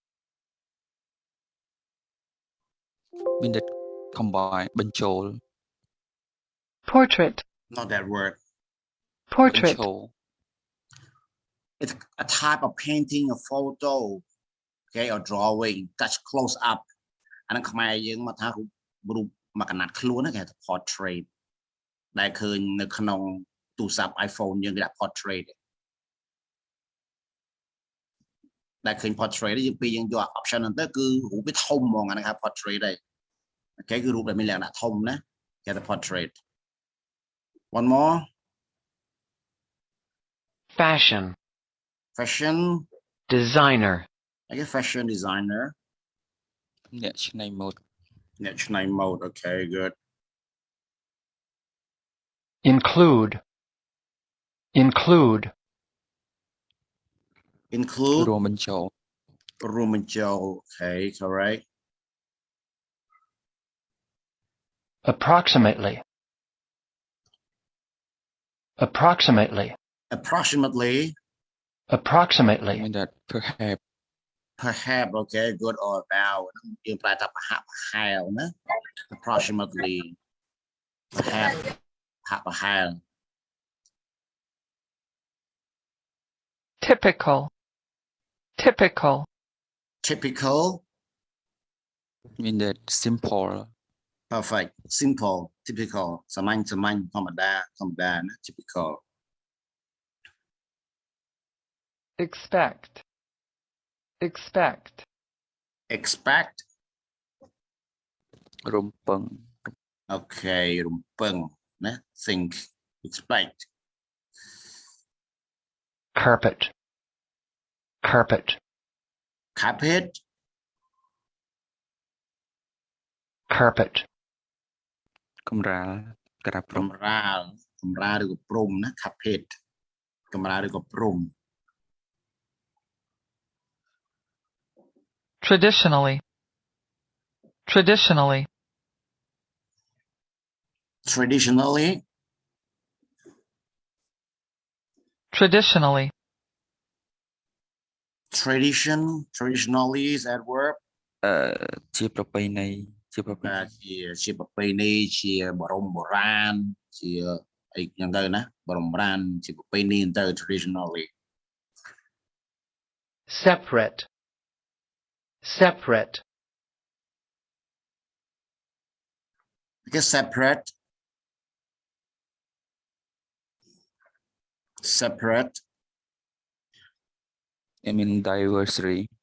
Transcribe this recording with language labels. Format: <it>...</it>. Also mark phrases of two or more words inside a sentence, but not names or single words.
<en>Combine, Benchol. Portrait. Not that word. Portrait. Benchol. it's a type of painting a photo okay or drawing touch close up</en> <km>អានឹងខ្មែរយើងមកថារូបមកកណាត់ខ្លួនគេថា portrait ដែលឃើញនៅក្នុងទូរស័ព្ទ iPhone យើងគេដាក់ portrait ដែលឃើញ portrait យើងពីយើងយក option ហ្នឹងទៅគឺរូបវាធំហ្មងអាហ្នឹងហៅ portrait ដែរអូខេគឺរូបដែលមានលក្ខណៈធំណាគេថា portrait</km> <en>one more fashion, fashion designer, I guess fashion designer</en> <km>អ្នកច្នៃម៉ូដ អ្នកច្នៃ</km> <en>mode okay good include, include, include</en> <km>រួមបញ្ចូល រួមបញ្ចូល</km> <en>okay correct approximately, approximately, approximately approximately, mean that perhaps perhaps okay good or about</en> <km>យើងប្រើថាប្រហាក់ប្រហែលណា</km> <en>approximately perhaps</en> <km>ប្រហាក់ប្រហែល</km> <en>typical, typical, typical mean that simple perfect simple typical</en> <km>សាមញ្ញធម្មតាណា</km> <en>typical expect, expect, expect</en> <km>រំពឹង</km> <en>okay</en> <km>រំពឹងណា</km> <en>think expect carpet, carpet, carpet carpet,</en> <km>កម្រាលក្រាបព្រំ កម្រាលឬក៏ព្រំណា carpet កម្រាលឬក៏ព្រំ</km> <en>traditionally, traditionally, traditionally traditionally, traditionally is that verb</en> <km>ជាប្រពៃណីជាប្រពៃណី ជាប្រពៃណីជាបរមបុរាណជាអីយ៉ាងទៅណាបរមបុរាណជាប្រពៃណីទៅ traditionally</km> <en>separate, separate, because separate I mean diversity</en>